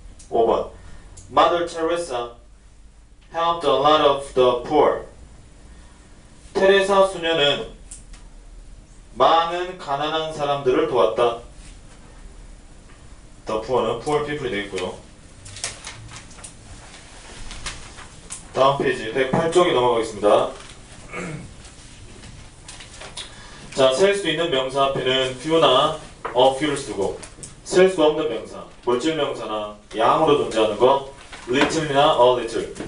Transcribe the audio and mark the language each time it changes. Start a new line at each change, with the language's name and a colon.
Korean: 5번
English: Mother Teresa helped a lot of the poor.
Korean: 테레사 수녀는 많은 가난한 사람들을 도왔다.
English: The poor
Korean: 는
English: poor people
Korean: 이 되겠고요. 다음 페이지 108쪽에 넘어가겠습니다. 자, 셀 수 있는 명사 앞에는 few나
English: a few
Korean: 를 쓰고 셀 수 없는 명사, 물질 명사나 양으로 존재하는 거 little이나
English: a little.